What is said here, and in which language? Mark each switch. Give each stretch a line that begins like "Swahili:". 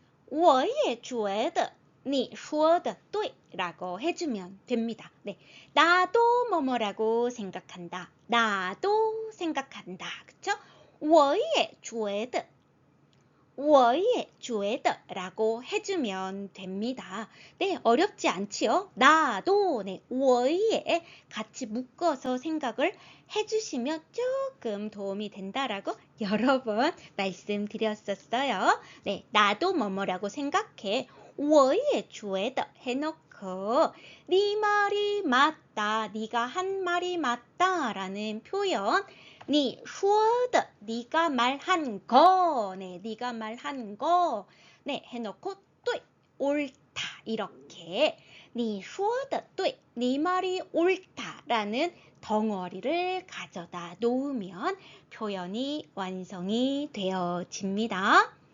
Chinese: 我也觉得你说的对
Korean: 라고 해주면 됩니다. 네, 나도 뭐뭐라고 생각한다. 나도 생각한다. 그쵸?
Chinese: 我也觉得我也觉得
Korean: 라고 해주면 됩니다. 네, 어렵지 않지요? 나도, 네, 我也 같이 묶어서 생각을 해주시면 조금 도움이 된다라고 여러 번 말씀드렸었어요. 네, 나도 뭐뭐라고 생각해.
Chinese: 我也觉得
Korean: 해놓고 네 말이 맞다, 네가 한 말이 맞다 라는 표현 你说的 네가 말한 거, 네, 네가 말한 거, 네, 해놓고 对, 옳다 이렇게
Chinese: 你说的对,
Korean: 네 말이 옳다라는 덩어리를 가져다 놓으면 표현이 완성이 되어집니다.